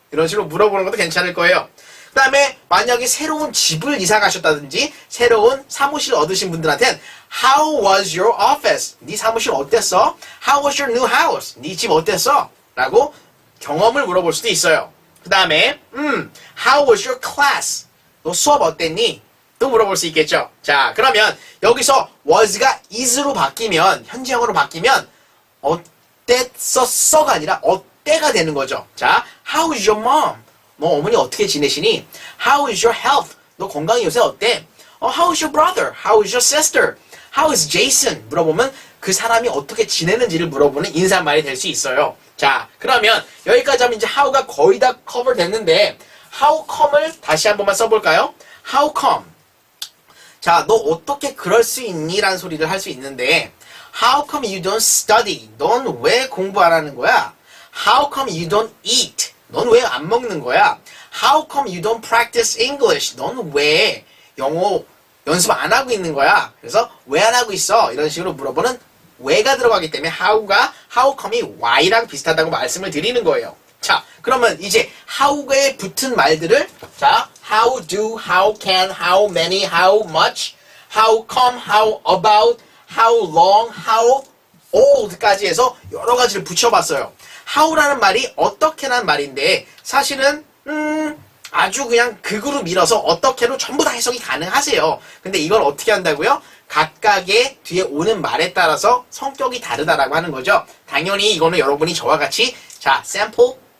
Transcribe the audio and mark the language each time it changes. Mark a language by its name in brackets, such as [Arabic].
[Korean] 이런 식으로 물어보는 것도 괜찮을 거예요. 그 다음에 만약에 새로운 집을 이사 가셨다든지 새로운 사무실 얻으신 분들한테는 [English] How was your office? [Korean] 네 사무실 어땠어? [English] How was your new house? [Korean] 네 집 어땠어? 라고 경험을 물어볼 수도 있어요. 그 다음에 [English] How was your class? [Korean] 너 수업 어땠니? 또 물어볼 수 있겠죠. 자, 그러면 여기서 was가 is로 바뀌면 현지형으로 바뀌면 어땠었어가 아니라 어때가 되는 거죠. [English] 자, How is your mom? [Korean] 너 어머니 어떻게 지내시니? [English] How is your health? [Korean] 너 건강이 요새 어때? [English] How is your brother? How is your sister? How is Jason? [Korean] 물어보면 그 사람이 어떻게 지내는지를 물어보는 인사말이 될 수 있어요. 자, 그러면 여기까지 하면 이제 how가 거의 다 커버 됐는데 how come을 다시 한 번만 써볼까요? [English] How come? [Korean] 자, 너 어떻게 그럴 수 있니? 라는 소리를 할 수 있는데 [English] How come you don't study? [Korean] 넌 왜 공부 안 하는 거야? [English] How come you don't eat? [Korean] 넌 왜 안 먹는 거야? [English] How come you don't practice English? [Korean] 넌 왜 영어 연습 안 하고 있는 거야? 그래서 왜 안 하고 있어? 이런 식으로 물어보는 왜가 들어가기 때문에 how come이 why랑 비슷하다고 말씀을 드리는 거예요. 자, 그러면 이제 how에 붙은 말들을 자, how do, how can, how many, how much, how come, how about, how long, how old까지 해서 여러 가지를 붙여봤어요. how라는 말이 어떻게라는 말인데 사실은 아주 그냥 극으로 밀어서 어떻게로 전부 다 해석이 가능하세요. 근데 이걸 어떻게 한다고요? 각각의 뒤에 오는 말에 따라서 성격이 다르다라고 하는 거죠. 당연히 이거는 여러분이 저와 같이 자, 샘플?